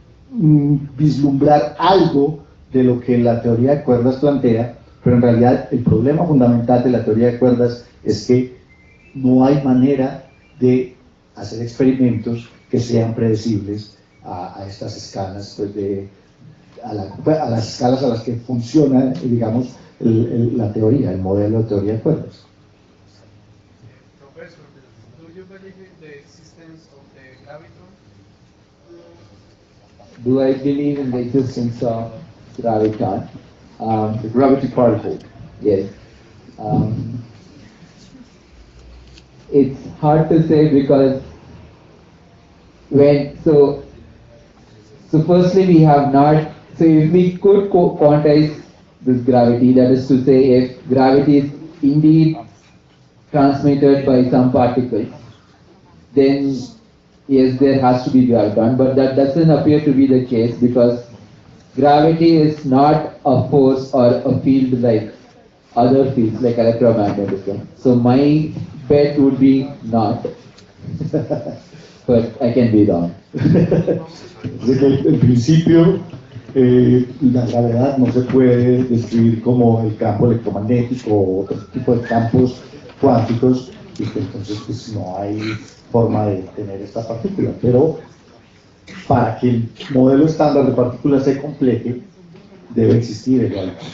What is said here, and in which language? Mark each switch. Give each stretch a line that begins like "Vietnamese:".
Spanish: vislumbrar algo de lo que la teoría de cuerdas plantea, pero en realidad el problema fundamental de la teoría de cuerdas es que no hay manera de hacer experimentos que sean predecibles a estas escalas, pues a las escalas a las que funciona, digamos, la teoría, el modelo de teoría de cuerdas.
English: Professor, do you believe in the existence of the graviton? Do I believe in the existence of graviton? The gravity particle. Yes. It's hard to say because so firstly we have not, so if we could quantize this gravity, that is to say if gravity is indeed transmitted by some particles, then yes, there has to be graviton, but that doesn't appear to be the case because gravity is not a force or a field like other fields like electromagnetism. So my bet would be not, but I can be wrong.
Spanish: En principio, la gravedad no se puede describir como el campo electromagnético o otro tipo de campos cuánticos, y que entonces pues, no hay forma de tener esta partícula. Pero para que el modelo estándar de partículas se complete, debe existir el graviton.